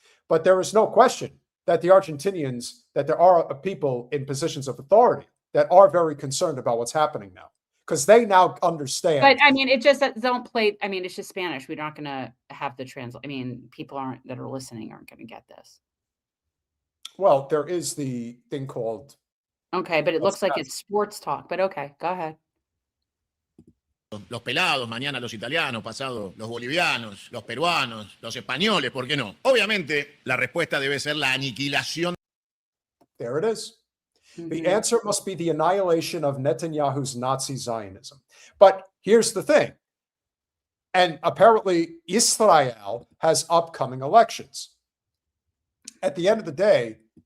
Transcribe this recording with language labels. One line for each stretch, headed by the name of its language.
English: But there is no question that the Argentinians, that there are people in positions of authority that are very concerned about what's happening now, because they now understand. But I mean, it just don't play. I mean, it's just Spanish. We're not going to have the translate. I mean, people that are listening aren't going to get this. Well, there is the thing called. Okay, but it looks like it's sports talk. But okay, go ahead.
Spanish: Los pelados, mañana los italianos, pasado los bolivianos, los peruanos, los españoles, ¿por qué no? Obviamente, la respuesta debe ser la aniquilación.
English: There it is. The answer must be the annihilation of Netanyahu's Nazi Zionism. But here's the thing. And apparently, Israel has upcoming elections. At the end of the day,